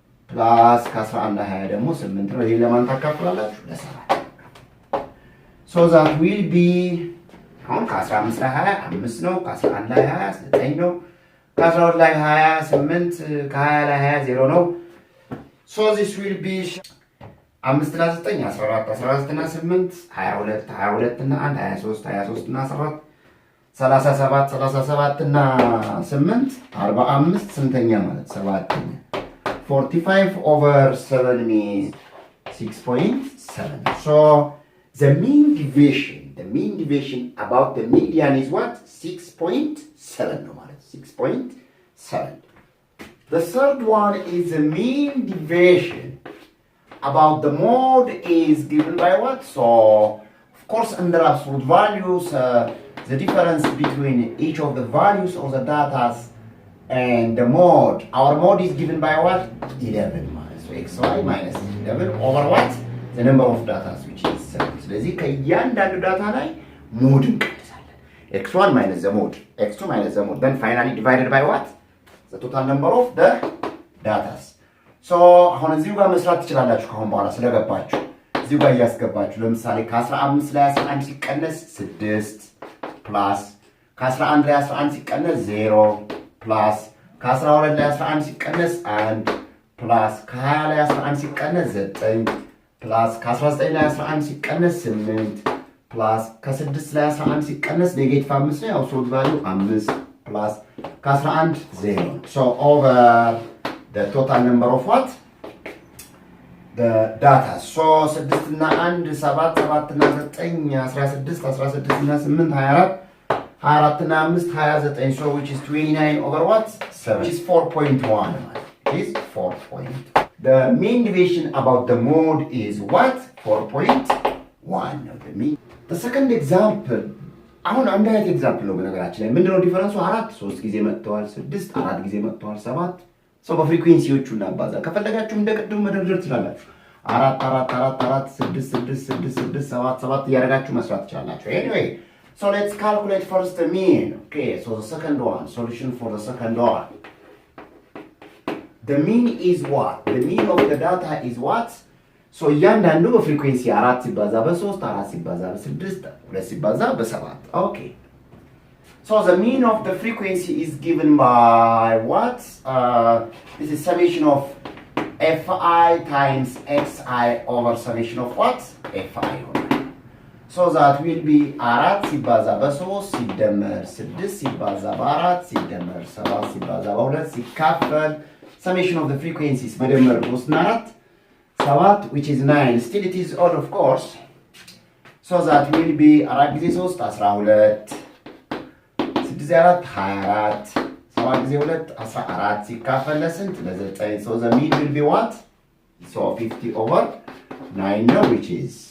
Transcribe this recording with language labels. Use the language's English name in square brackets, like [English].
[Amharic] Plus, ከ11 ላይ 20 ደግሞ 8 ነው. ይሄን ለማን ታካፍላላችሁ? ለ7. [English] So that will be, [Amharic] አሁን ከ15 ላይ 20 5 ነው. ከ11 ላይ 20 9 ነው. ከ12 ላይ 20 8, ከ20 ላይ 20 0 ነው. [English] So this will be [Amharic] 5 እና 9 14 14 እና 8 22 22 እና 1 23 23 እና 14 37 37 እና 8 45 ስንተኛ ማለት 7ኛ [English] 45 over 7 means 6.7. So the mean deviation about the median is what? 6.7 no ማለት 6.7. The third one is the mean deviation about the mode is given by what? So of course under absolute values the difference between each of the values of the data and the mode. Our mode is given by what? 11 minus. So xy minus 11 over what? The number of data, which is 7. [Amharic] ስለዚህ ከእያንዳንዱ ዳታ ላይ ሞድ እንቀንሳለን. [English] x1 minus the mode, x2 minus the mode. Then finally divided by what? The total number of the data. [Amharic] So አሁን እዚሁ ጋር መስራት ትችላላችሁ ከአሁን በኋላ ስለገባችሁ እዚሁ ጋር እያስገባችሁ ለምሳሌ ከ15 ላይ 11 ሲቀነስ 6 plus ከ11 ላይ 11 ሲቀነስ 0 plus ከ12 ላይ 11 ሲቀነስ 1 plus ከ20 ላይ 11 ሲቀነስ 9 plus ከ19 ላይ 11 ሲቀነስ 8 plus ከ6 ላይ 11 ሲቀነስ ኔጌቲቭ 5 ነው. [English] absolute value 5 plus ከ11 0. So over the total number of what? The data. [Amharic] So 6 እና 1 7 7 እና 9 16 16 እና 8 24 24 እና 5 29. [English] So which is 29 over what? 7. Which is 4.1. It is 4.1. The mean deviation about the mode is what? 4.1. The second example. [Amharic] አሁን አንድ አይነት ኤግዛምፕል ነው በነገራችን ላይ ምንድነው ዲፈረንሱ? 4 3 ጊዜ መጥተዋል፣ 6 4 ጊዜ መጥተዋል፣ 7 ሰው በፍሪኩዌንሲዎቹ እናባዛ። ከፈለጋችሁ እንደቀድሙ መደርደር ትችላላችሁ። 4 4 4 4 6 6 6 6 7 7 እያደረጋችሁ መስራት ትችላላችሁ። [English] Anyway, so let's calculate first the mean. Okay, so the second one, solution for the second one. The mean is what? The mean of the data is what? So [Amharic] እያንዳንዱ በፍሪኩዌንሲ 4 ሲባዛ በ3 4 ሲባዛ በ6 2 ሲባዛ በ7. [English] Okay. So the mean of the frequency is given by what? This is summation of fi times xi over summation of what? fi. [Amharic] So that will be 4 ሲባዛ በ3 ሲደመር 6 ሲባዛ በ4 ሲደመር 7 ሲባዛ በ2 ሲካፈል [English] summation of the frequencies [Amharic] መደመር 3 እና 4 7 [English] which is 9. Still it is odd of course. So that will be [Amharic] 4 ጊዜ 3 12 ጊዜ 4 24 7 ጊዜ 2 14 ሲካፈል ለስንት ለ9. [English] So the mean will be what? So 50 over 9 ነው which is